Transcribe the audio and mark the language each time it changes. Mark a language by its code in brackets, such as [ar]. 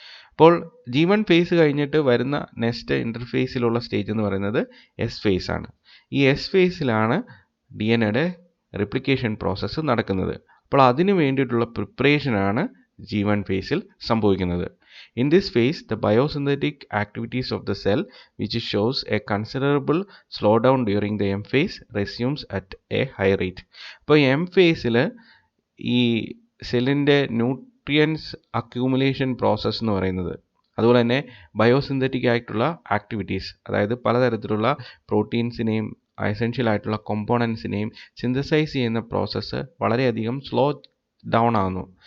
[ml] അപ്പോൾ G1 face കഴിഞ്ഞിട്ട് വരുന്ന നെക്സ്റ്റ് ഇൻ്റർഫേസിലുള്ള സ്റ്റേജ് എന്ന് പറയുന്നത് എസ് ഫേസ് ആണ്. ഈ എസ് ഫേസിലാണ് DNA റിപ്ലിക്കേഷൻ പ്രോസസ്സ് നടക്കുന്നത്. അപ്പോൾ അതിനു വേണ്ടിയിട്ടുള്ള പ്രിപ്പറേഷനാണ് G1 ഫേസിൽ സംഭവിക്കുന്നത്. [en] In this phase, the biosynthetic activities of the cell, which shows a considerable slowdown during the M phase, resumes at a high rate. [ml] അപ്പോൾ എം ഫേസിൽ ഈ സെല്ലിൻ്റെ ന്യൂട്രിയൻസ് അക്യൂമുലേഷൻ പ്രോസസ്സ് എന്ന് പറയുന്നത്, അതുപോലെ തന്നെ ബയോസിന്തറ്റിക് ആയിട്ടുള്ള ആക്ടിവിറ്റീസ്, അതായത് പലതരത്തിലുള്ള പ്രോട്ടീൻസിനെയും എസെൻഷ്യൽ ആയിട്ടുള്ള കോമ്പോണൻസിനെയും സിന്തസൈസ് ചെയ്യുന്ന പ്രോസസ്സ് വളരെയധികം സ്ലോ ഡൗൺ ആകുന്നു.